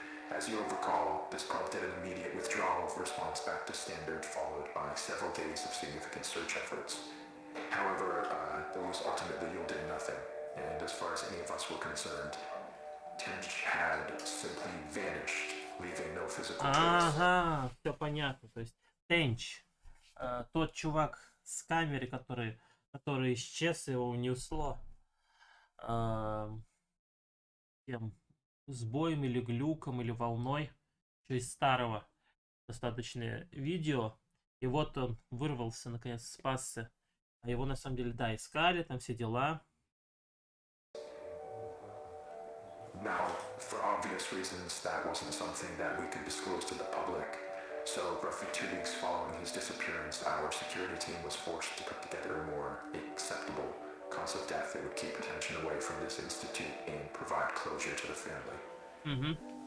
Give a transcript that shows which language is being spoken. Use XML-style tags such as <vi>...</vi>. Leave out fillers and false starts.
<en>As you'll recall, this prompted an immediate withdrawal of response back to standard, followed by several days of significant search efforts. However, those ultimately yielded nothing, and as far as any of us were concerned, Tench had simply vanished, leaving no physical trace.</en> <ru>Ага, все понятно. То есть Тенч, тот чувак с камеры, который исчез, его унесло тем сбоем или глюком или волной, еще из старого достаточно видео. И вот он вырвался, наконец, спасся. А его на самом деле, да, искали, там все дела.</ru> <en>Now, for obvious reasons, that wasn't something that we could disclose to the public. So, roughly 2 weeks following his disappearance, our security team was forced to put together a more acceptable cause of death that would keep attention away from this institute and provide closure to the family.</en>